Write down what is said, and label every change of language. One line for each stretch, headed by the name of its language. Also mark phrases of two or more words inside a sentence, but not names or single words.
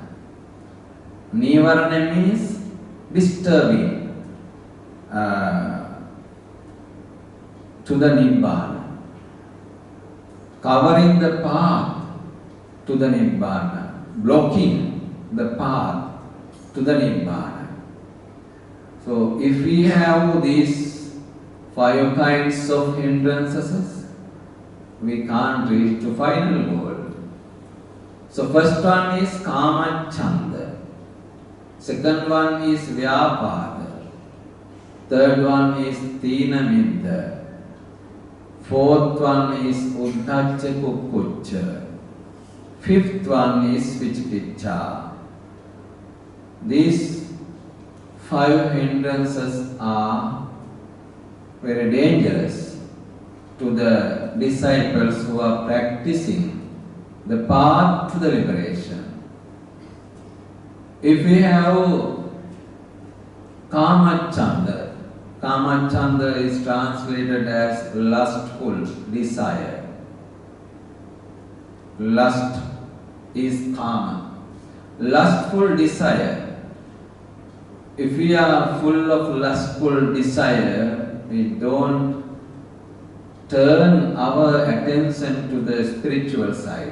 English: Nivarana means disturbing to the Nibbana, covering the path to the Nibbana, blocking the path to the Nibbana. So if we have these 5 kinds of hindrances, we can't reach to final goal. So first one is
Pali: kama chanda,
English: second one is vyapada, third one is
Pali: tina midda,
English: fourth one is
Pali: uddhacca kukkucca,
English: fifth one is vicikiccha. These 5 hindrances are very dangerous to the disciples who are practicing the path to the liberation. If we have
Pali: kama chanda, kama chanda
English: is translated as lustful desire. Lust is kama. Lustful desire. If we are full of lustful desire, we don't turn our attention to the spiritual side.